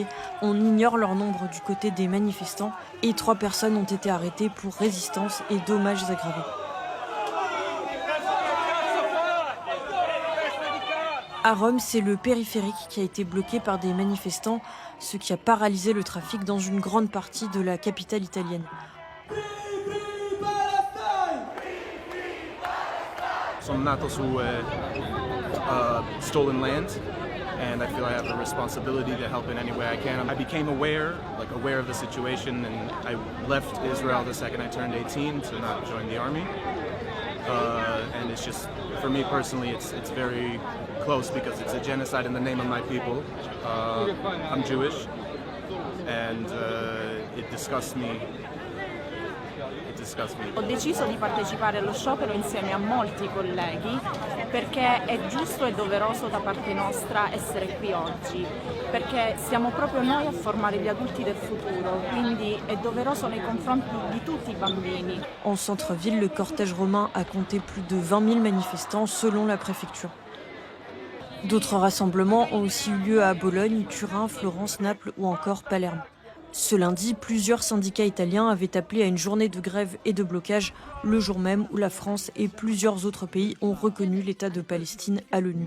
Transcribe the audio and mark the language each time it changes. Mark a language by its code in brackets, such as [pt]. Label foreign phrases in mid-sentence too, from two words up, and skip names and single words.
[fr] On ignore leur nombre du côté des manifestants et 3 personnes ont été arrêtées pour résistance et dommages aggravés. À Rome, c'est le périphérique qui a été bloqué par des manifestants, ce qui a paralysé le trafic dans une grande partie de la capitale italienne. [it] Sono nato su [en] stolen land, and I feel I have a responsibility to help in any way I can. I became aware of the situation, and I left Israel the second I turned 18 to not join the army. And it's just, for me personally, it's very close because it's a genocide in the name of my people. I'm Jewish, and it disgusts me. [it] Ho deciso di partecipare allo sciopero insieme a molti colleghi perché è giusto e doveroso da parte nostra essere qui oggi, perché siamo proprio noi a formare gli adulti del futuro, quindi è doveroso nei confronti di tutti i bambini. [fr] En centre-ville, le cortège romain a compté plus de 20 000 manifestants selon la préfecture. D'autres rassemblements ont aussi eu lieu à Bologne, Turin, Florence, Naples ou encore Palerme. Ce lundi, plusieurs syndicats italiens avaient appelé à une journée de grève et de blocage le jour même où la France et plusieurs autres pays ont reconnu l'État de Palestine à l'ONU.